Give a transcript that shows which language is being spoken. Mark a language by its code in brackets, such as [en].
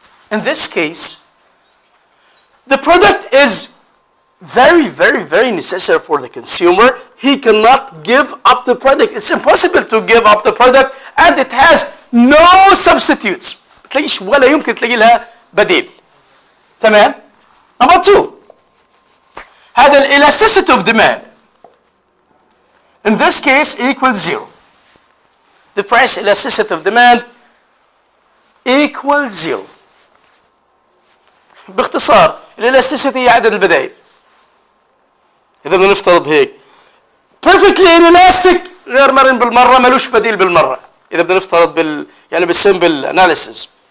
[en] In this case, the product is very, very, very necessary for the consumer. He cannot give up the product. It's impossible to give up the product, and it has no substitutes. [ar] تلاقيش ولا يمكن تلاقي لها بديل. تمام؟ [en] Number 2. هذا elasticity of demand. In this case equals 0. The price elasticity of demand equals 0. [ar] باختصار elasticity هي عدد البدائل. إذا بدنا نفترض هيك perfectly inelastic غير مرن بالمرة، ملوش بديل بالمرة. إذا بدنا نفترض يعني بالsimple analysis.